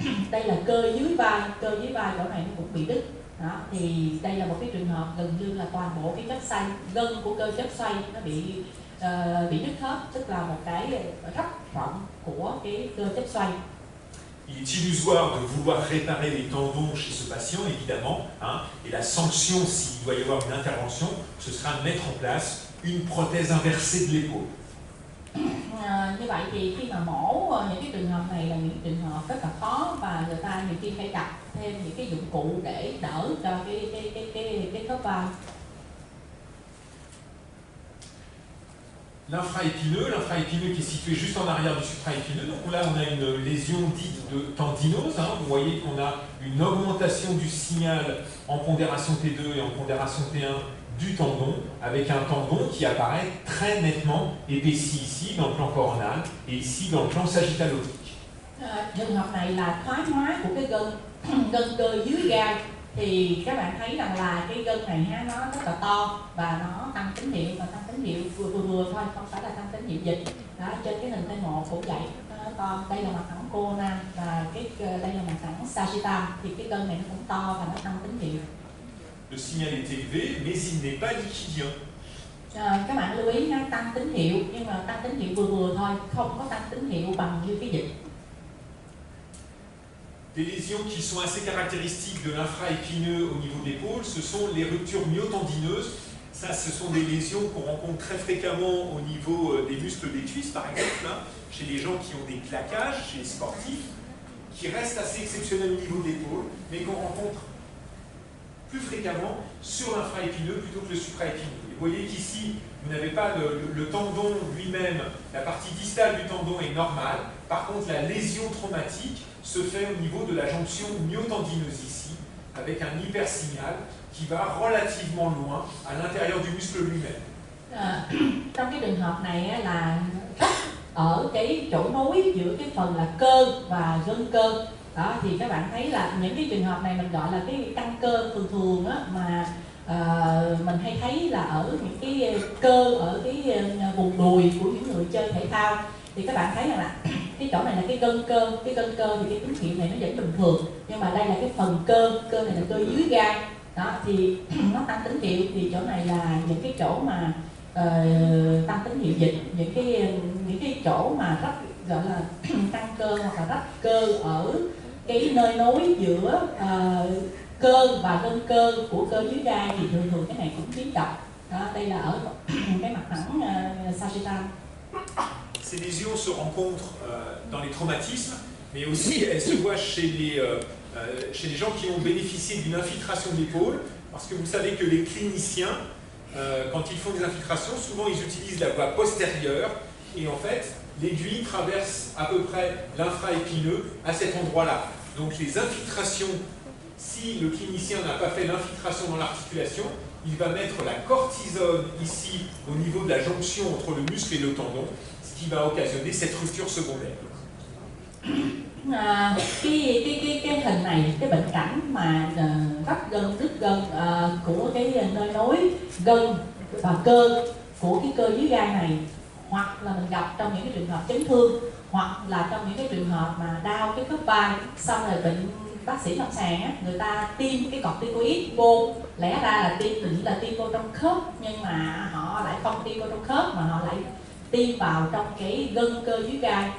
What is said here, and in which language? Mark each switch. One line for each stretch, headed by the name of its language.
Vietnamese: Đây là cơ dưới vai chỗ này nó cũng bị đứt. Đó, thì đây là một cái trường hợp gần như là toàn bộ cái chất xoay, gân của cơ chất xoay nó bị đứt hết, tức là một cái rất rộng của cái cơ chất xoay.
French: Il est illusoire de vouloir réparer les tendons chez ce patient, évidemment, hein, et la sanction, s'il doit y avoir une intervention, ce sera de mettre en place une prothèse inversée de l'épaule.
Vietnamese: Như vậy thì khi mà mổ những cái trường hợp này là những trường hợp rất là khó, và người ta nhiều khi phải đặt thêm những cái dụng cụ để đỡ cho cái khớp vai.
French: L'infraépineux qui est situé juste en arrière du supraépineux. Donc là, on a une lésion dite de tendinose. Hein. Vous voyez qu'on a une augmentation du signal en pondération T2 et en pondération T1 du tendon, avec un tendon qui apparaît très nettement épaissi ici dans le plan coronal et ici dans le plan sagittalo-oblique.
Vietnamese: Trường hợp này là thoái hóa của cái gân cơ dưới gai, thì các bạn thấy rằng là cái gân này ha, nó rất là to và nó tăng tín hiệu, và tăng tín hiệu vừa thôi, không phải là tăng tín hiệu dịch. Đó, trên cái hình T1 cũng vậy, nó to. Đây là mặt phẳng coronal và đây là mặt phẳng sagittal, thì cái gân này nó cũng to và nó tăng tín hiệu.
French: Le signal est élevé, mais il n'est pas liquidien.
Vietnamese: Các bạn lưu ý ha, tăng tín hiệu nhưng mà tăng tín hiệu vừa thôi, không có tăng tín hiệu bằng như cái dịch.
French: Des lésions qui sont assez caractéristiques de l'infraépineux au niveau de l'épaule, ce sont les ruptures myotendineuses. Ça, ce sont des lésions qu'on rencontre très fréquemment au niveau des muscles des cuisses, par exemple, hein, chez les gens qui ont des claquages, chez les sportifs, qui restent assez exceptionnels au niveau de l'épaule, mais qu'on rencontre plus fréquemment sur l'infraépineux plutôt que le supraépineux. Et vous voyez qu'ici, vous n'avez pas le tendon lui-même, la partie distale du tendon est normale. Par contre, la lésion traumatique se fait au niveau de la jonction myotendineuse ici, avec un hypersignal qui va relativement loin à l'intérieur du muscle lui-même.
Vietnamese: Trong cái trường hợp này là ở cái chỗ nối giữa cái phần là cơ và gân cơ. Đó, thì các bạn thấy là những cái trường hợp này mình gọi là cái căng cơ thường á, mà mình hay thấy là ở những cái cơ ở cái vùng đùi của những người chơi thể thao. Thì các bạn thấy rằng là cái chỗ này là cái gân cơ thì cái tín hiệu này nó vẫn bình thường, nhưng mà đây là cái phần cơ này là cơ dưới gai. Đó, thì nó tăng tín hiệu, thì chỗ này là những cái chỗ mà tăng tín hiệu dịch, những cái chỗ mà rách gọi là tăng cơ hoặc là rách cơ ở cái nơi nối giữa cơ và gân cơ của cơ dưới gai thì thường thường cái này cũng biến động. Đó, đây là ở cái mặt phẳng sagittal.
French: Ces lésions se rencontrent dans les traumatismes, mais aussi elles se voient chez les gens qui ont bénéficié d'une infiltration de l'épaule, parce que vous savez que les cliniciens, quand ils font des infiltrations, souvent ils utilisent la voie postérieure, et en fait, l'aiguille traverse à peu près l'infraépineux à cet endroit-là. Donc les infiltrations, si le clinicien n'a pas fait l'infiltration dans l'articulation, il va mettre la cortisone ici au niveau de la jonction entre le muscle et le tendon, ce qui va occasionner cette rupture secondaire.
Vietnamese: Cái hình này, cái bệnh cảnh mà rách gân, đứt gân của cái nơi nối gân và cơ của cái cơ dưới gai này, hoặc là mình gặp trong những cái trường hợp chấn thương, hoặc là trong những cái trường hợp mà đau cái khớp vai, xong rồi bệnh bác sĩ lâm sàng á, người ta tiêm cái corticoid vô, lẽ ra là định là tiêm vô trong khớp, nhưng mà họ lại không tiêm vô trong khớp mà họ lại tiêm vào trong cái gân cơ dưới gai.